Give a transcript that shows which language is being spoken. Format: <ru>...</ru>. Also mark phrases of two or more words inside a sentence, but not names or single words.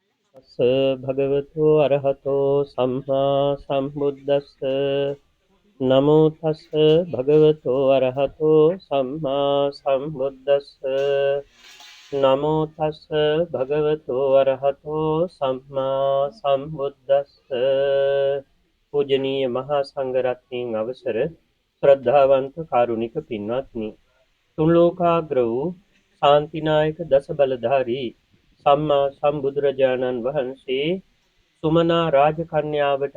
<pi>තස්ස භගවතු අරහතෝ සම්මා සම්බුද්දස්ස නමෝ තස්ස භගවතු අරහතෝ සම්මා සම්බුද්දස්ස නමෝ තස්ස භගවතු අරහතෝ සම්මා සම්බුද්දස්ස</pi> <si>පූජනීය මහා සංඝරත්නයන් අවසර ශ්‍රද්ධාවන්ත කාරුණික පින්වත්නි තුන් ලෝකාග්‍ර වූ ශාන්තිනායක දස බලධාරී සම්මා සම්බුදුරජාණන් වහන්සේ සුමනා රාජකන්‍යාවට</si>